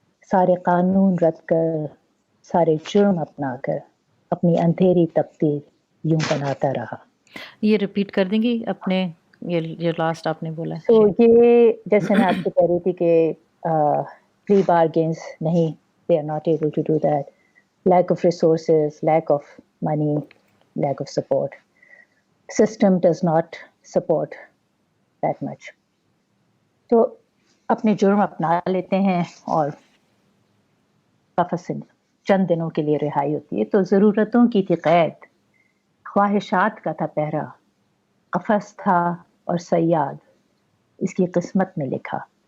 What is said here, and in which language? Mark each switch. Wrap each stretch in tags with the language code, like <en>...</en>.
<ur>سارے قانون رد کر سارے جرم اپنا کر اپنی اندھیری تقدیر یوں بناتا رہا. یہ ریپیٹ کر دیں گی اپنے یہ لاسٹ آپ نے بولا. سو یہ جیسے میں آپ کو کہہ رہی تھی کہ پری بارگینس نہیں,</ur> <en>they are not able to do that. Lack of resources, lack of money, lack of support. System does not support that much.</en> <ur>تو اپنے جرم اپنا لیتے ہیں اور قفس سے چند دنوں کے لیے رہائی ہوتی ہے. تو ضرورتوں کی تھی قید, خواہشات کا تھا پہرا, قفس تھا اور صیاد اس کی قسمت میں لکھا.</ur>